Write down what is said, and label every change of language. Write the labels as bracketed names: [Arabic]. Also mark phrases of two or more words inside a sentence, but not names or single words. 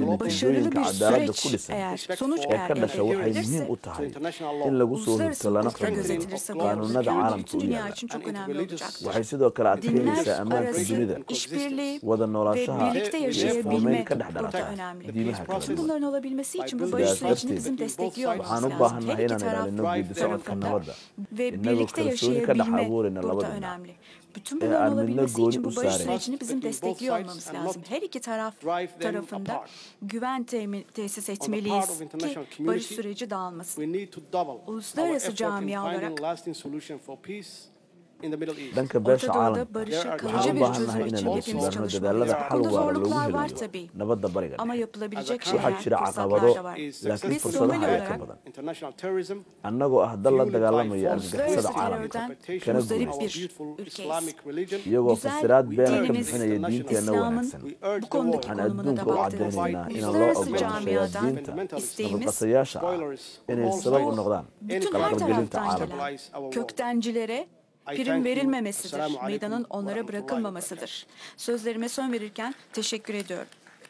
[Somali] natiijooyinka cadaaladda ku dhisan ee ka dhasha waxay muhiim u tahay in lagu soo hurto lana xurmeeyo qanuunada caalamka u yaala waxay sidoo kale adkeynaysaa ammaanka dunida wada noolaanshaha iyo isfahmeyn ka dhex dhalata diimaha kala duwan sidaas darteed waxaan u baahannahay inaan ilaalino geedi socodka nabadda innagoo kalsooni ka dhex abuurayna labada dhinac ee aan midna gooni u saarayn [Turkish] bizim destekliyor olmamız lazım. Her iki tarafında güven tesis etmeliyiz ki barış süreci dağılmasın. Uluslararası camia olarak [Somali] dhanka beesha caalamka waxaan u baahannahay inaan adeegsanno dadaalada xal waara loogu helayo nabadda bariga waxaa jira caqabado laakiin fursadaha ayaa ka badan annagoo ah dal la dagaalamaya argagixisada caalamka kana guulaysta iyagoo fasiraad beena ka bixinaya diinteenna wanaagsan waxaan adduunka u caddaynaynaa inaan loo ogolaanshayaa diinta nabadqasayaasha ah inay sabab u noqdaan qalqalgelinta caalamka [Turkish] prim verilmemesidir. Meydanın onlara bırakılmamasıdır. Sözlerime son verirken teşekkür ediyorum.